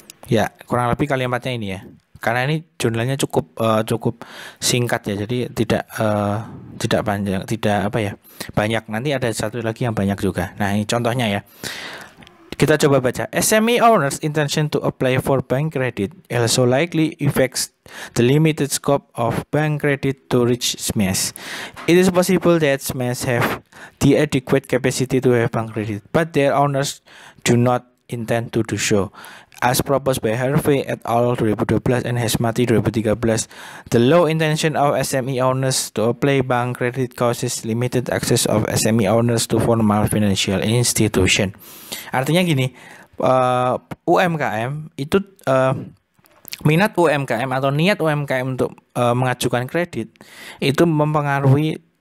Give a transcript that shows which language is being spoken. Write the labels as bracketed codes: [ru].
[id] Ya, kurang lebih kalimatnya ini ya. Karena ini jurnalnya cukup singkat ya, jadi tidak panjang, tidak apa ya, banyak. Nanti ada satu lagi yang banyak juga. Nah, ini contohnya ya. Kita coba baca. [en] SME owners intention to apply for bank credit also likely affects the limited scope of bank credit to reach SMEs. It is possible that SMEs have the adequate capacity to have bank credit, but their owners do not intend to do so. As proposed by Harvey et al. 2012 and Hesmati 2013, the low intention of SME owners to apply bank credit causes limited access of SME owners to formal financial institution. [id] Artinya gini, UMKM itu minat UMKM atau niat UMKM untuk mengajukan kredit itu mempengaruhi